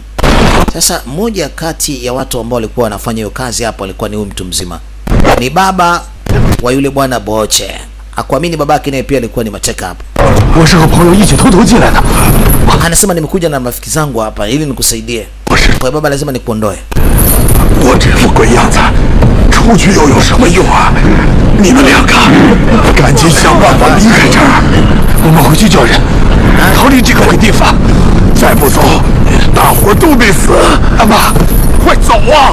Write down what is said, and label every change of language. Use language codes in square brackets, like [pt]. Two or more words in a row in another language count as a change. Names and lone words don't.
[sw] Sasa mmoja kati ya watu ambao walikuwa wanafanya hiyo kazi hapo alikuwa ni huyu mtu mzima. Ni baba wa yule bwana Boche. Hakuamini babake naye pia alikuwa ni mateka hapo. Anasema nimekuja na marafiki zangu hapa ili nikusaidie. Kwa baba lazima nikuondoe. [zh] 我这副鬼样子，出去又有什么用啊？你们两个赶紧想办法离开这儿，我们回去叫人逃离这个鬼地方。再不走，大伙都得死。阿妈，快走啊！